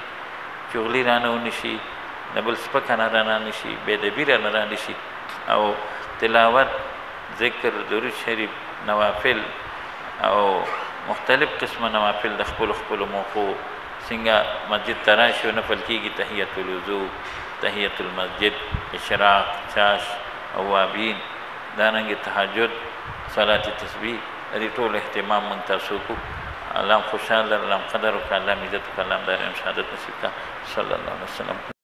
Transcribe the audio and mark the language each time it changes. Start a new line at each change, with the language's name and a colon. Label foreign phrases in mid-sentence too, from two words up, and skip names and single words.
Pashto: چغلي رانه ونشي د بل سپکه نه رانه نشي بېادبي رانه رانشي او تلاوت ذکر درود شریف نوافل او مختلف قسمه نوافل د خپلو موقعو څنګه مسجد ته راشي او نفل کېږي تحیت الوضو تحیت المسجد اشراق چاش اوابین دارنګې تهجد صلات تسبیح د دې ټول اهتمام موږ تاسو کوو الله خوشحاله الله قدر وکړه الله عزت وکړه الله دارین سعادت نصیب کړه
Arabic: صلی الله علیه وسلم